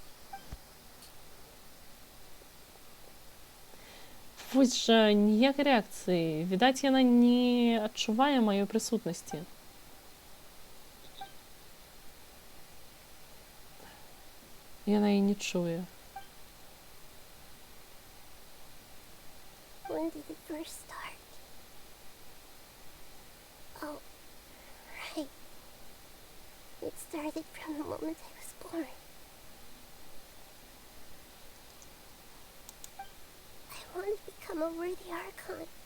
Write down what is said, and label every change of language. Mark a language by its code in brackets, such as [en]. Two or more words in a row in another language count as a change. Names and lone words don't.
[be] Вось жа, ніякай рэакцыі. Відаць, яна не адчувае маёй прысутнасці. Яна і не чуе. [en] When did it first start? Oh, right. It started from the moment I was born. I wanted to become a worthy Archon,